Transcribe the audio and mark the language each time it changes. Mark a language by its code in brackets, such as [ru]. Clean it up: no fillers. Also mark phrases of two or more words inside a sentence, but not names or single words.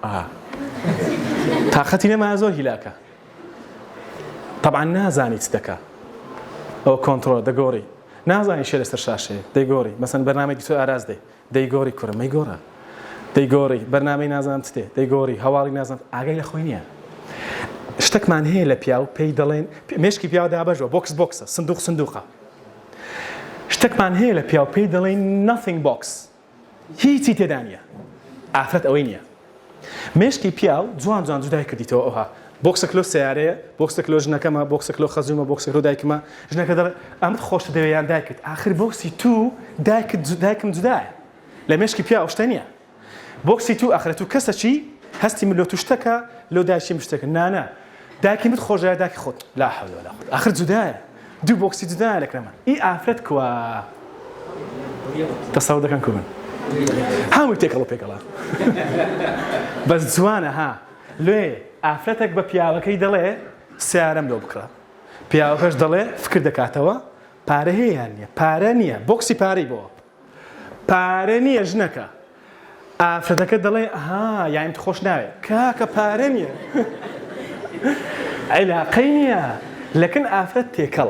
[ckb] تاقەتی نەما زۆر هیلاکە طبعا نازانی چ دەکە ئەو کۆنتڕۆل دەگۆڕی نازانی شێ لەسەر شاشەیە دەیگۆڕی مەسەن بەرنامەیەکی تۆ ئاراز دەی دەیگۆڕی کوڕە مەیگۆڕە دەیگۆڕی بەرنامەی نازانم چ دێ دەیگۆڕی هەواڵی نازانم ئاگای لە خۆی نییە شتێکمان هەیە لە پیاو پێی دەڵێن مێشکی پیاو دابەژەوە بۆکس بۆکسە سندوق سندوقە شتێکمان هەیە لە پیاو پێی دەڵێن nothing box هیچی تێدا نییە ئافرەت ئەوەی نییە مێشکی پیاو جوان جوان جودای کردیتەوە ئەوها بۆکسێک لۆ سیارەیە بۆکسێک لۆ ژنەکەمە بۆکسێک لۆ خەزومە بۆکسێک لۆ دایکمە ژنەکە دەڵێ ئەمت خۆشتە دەوێیان دایکت ئاخر بۆکسی تو دایکم جودایە لە مێشکی پیاو شتە نییە بۆکسی تو ئاخرەت و کەسەچی هەستی من لۆ توشتەکە لۆ دایشی مشتەکە نانە دایکی مت خۆشایە دایکی خۆت [ar] لا حەول ولا قوة [ckb] ئاخر جودایە دوو بۆکسی جودایە لەکرەمە ئی ئافرەت کووە تەسەوڕ دەکەن کوون هەمووی تێکەڵ پێکەڵا بەس جوانە ها لێ ئافرەتێک بە پیاوەکەی دەڵێ سیارەم لۆ بکڕە پیاوەکەش دەڵێ فکر دەکاتەوە پارە هەیە نییە پارە نییە بۆکسی پارەی بۆ پارە نییە ژنەکە ئافرەتەکە دەڵێ ها یانیت خۆش ناوێ کاکە پارە نییە عیلاقەی نییە لەکن ئافرەت تێکەڵە